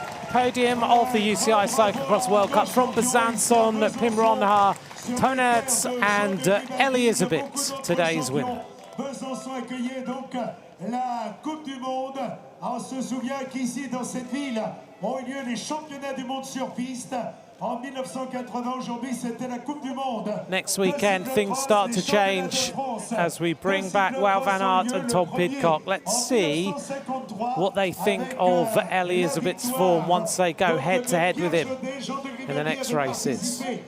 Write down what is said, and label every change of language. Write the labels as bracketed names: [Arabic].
[English] Podium of the UCI Cyclo-cross World Cup from Besançon, Pim Ronha, Tonerts and Elizabeth, today's winner. [French] Besançon accueillait donc la Coupe du Monde. On se souvient qu'ici, dans cette ville, ont eu lieu les championnats du monde sur piste. En 1980, aujourd'hui, c'était la Coupe du Monde. [English] Next weekend, things start to change as we bring back Wout van Aert and Tom Pidcock. Let's see what they think of Elizabeth's form once they go head-to-head with him in the next races.